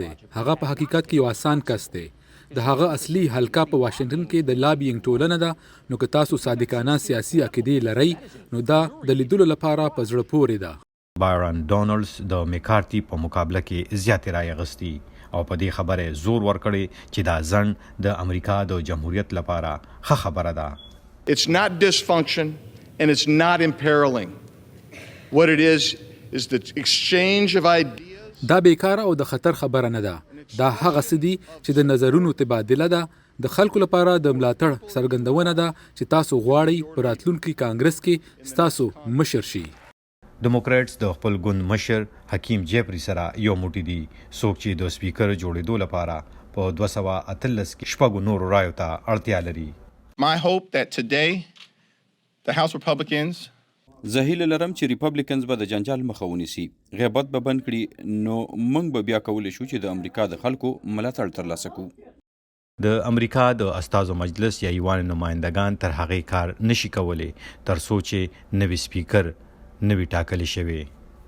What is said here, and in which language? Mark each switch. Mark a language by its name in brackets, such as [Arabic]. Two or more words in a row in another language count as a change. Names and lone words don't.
[Pashto] هغه په حقیقت کې یو آسان کس دی. د هغه اصلي حلقه په واشنگټن کې د لابینګ ټولنه ده. نو که تاسو صادقانه سیاسي عقیدې لرئ نو دا د لیدلو لپاره په زړه پورې ده. بایرن ډونالډز د مکارتي په مقابله کې زیاتې رای اخیستي او په دې خبره زور ورکړي چې دا ځنډ د امریکا د جمهوریت لپاره ښه خبره ده. [English] It's not dysfunction and it's not imperiling. What it is the exchange of ideas. [Pashto] دا بیکاره او د خطر خبره نه ده. دا هغه څه دي چې د نظرونو تبادله ده. د خلکو لپاره د ملاتړ څرګندونه ده چې تاسو غواړئ په راتلونکي کانګرس کې ستاسو مشر شي. ډیموکریټس د خپل ګوند مشر حکیم جیپسن سره یو موټی دي. څوک چې د سپیکر جوړېدو لپاره په 213 کې شپږو نورو رایو ته اړتیا لري. [English] My hope that today the House Republicans [Pashto] زه هیله لرم چې ریپبلکنز به د جنجال مخه ونیسي، غیبت به بند کړي، نو موږ به بیا کولی شو چې د امریکا د خلکو ملاتړ ترلاسه کړو. د امریکا د استازو مجلس یا ایوان نمایندگان تر هغې کار نشي کولی تر څو چې نوی سپیکر نوی ټاکلی شوی.